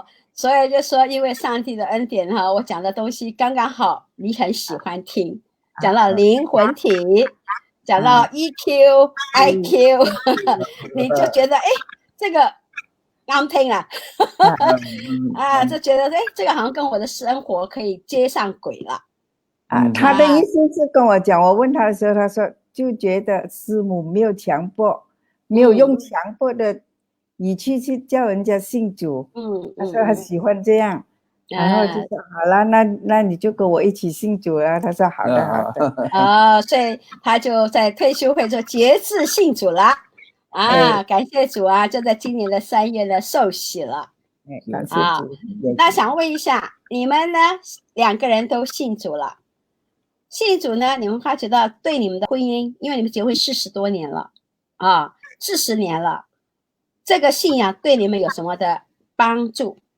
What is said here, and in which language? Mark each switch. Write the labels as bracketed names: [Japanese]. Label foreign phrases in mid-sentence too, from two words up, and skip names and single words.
[Chinese] 所以就說因為上帝的恩典哈，我講的東西剛剛好你很喜歡聽，講到靈魂體，講到 EQ、IQ 你就覺得這個啱聽啊就覺得這個好像跟我的生活可以接上軌了他的意思是跟我講，我問他的時候，他說就覺得師母沒有強迫，沒有用強迫的語氣去叫人家信主，他說他喜歡這樣，然後就說好了，那你就跟我一起信主了。他說好的所以他就在退休會就節制信主了。感謝主啊，就在今年的3月呢受洗了。感谢主。那想问一下，你们呢2个人都信主了，信主呢，你们发觉到对你们的婚姻，因为你们结婚40多年了啊，40年了，这个信仰对你们有什么的帮助